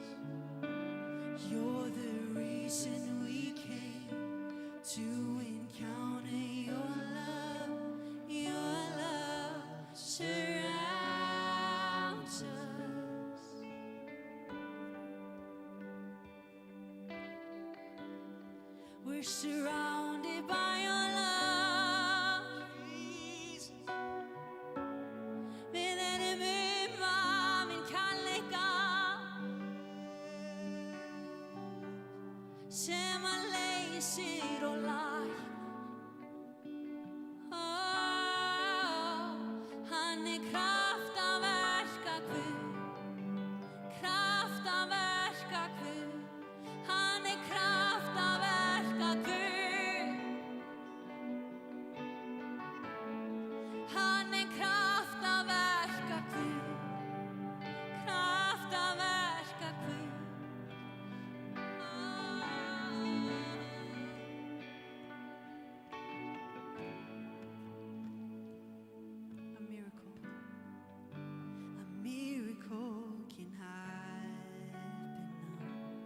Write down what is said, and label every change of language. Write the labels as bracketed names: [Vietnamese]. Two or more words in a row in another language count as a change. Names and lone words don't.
[English] You're the reason we came to encounter your love. Your love surrounds us. We're surrounded by your love. [Icelandic] Við erum umvafin kærleika sem að leysir og læknar. Hann kraftaverka Guð, kraftaverka Guð. Hann kraftaverka Guð. Hann kraftaverka Guð, kraftaverka Guð. [English] A miracle can happen now.